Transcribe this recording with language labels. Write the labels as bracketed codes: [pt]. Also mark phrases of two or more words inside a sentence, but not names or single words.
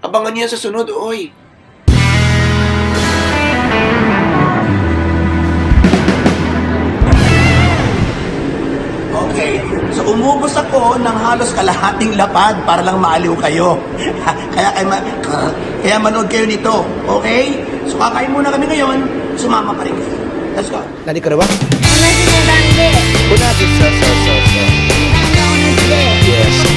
[tl] Abangan niyo yan sa sunod, oy. Okay, so umubos ako ng halos kalahating lapad para lang maaliw kayo. kaya manood kayo nito, okay? So kakain muna kami ngayon, sumama pa rin kayo. [en] Let's go. [tl] Nani ka na ba? [ja] 同じ値段で Unagi, so. 値段が同じで [en] Yes.